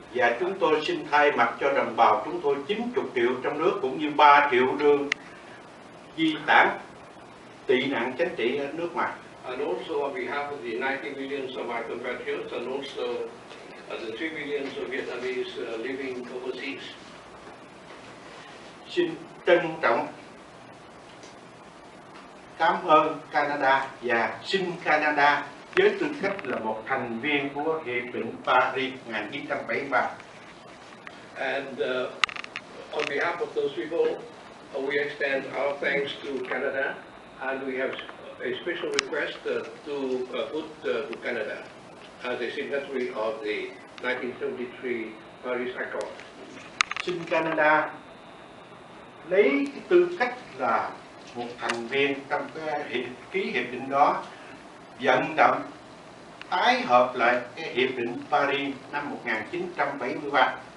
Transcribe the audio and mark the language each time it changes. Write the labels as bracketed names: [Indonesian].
[Vietnamese] Và chúng tôi xin thay mặt cho đồng bào chúng tôi 90 triệu trong nước cũng như 3 triệu đương di tản tị nạn chính trị ở nước ngoài. [English] And also on behalf of the 90 millions of my compatriots and also the 3 millions of Vietnamese living overseas. [Vietnamese] Xin trân trọng cảm ơn Canada và xin Canada với tư cách là một thành viên của Hiệp định Paris 1973. [English] And on behalf of those people, we extend our thanks to Canada, and we have a special request to put to Canada as a signatory of the 1973 Paris Accord. [Vietnamese] Xin Canada lấy cái tư cách là một thành viên trong cái ký hiệp định đó, vận động tái hợp lại cái hiệp định Paris năm 1973.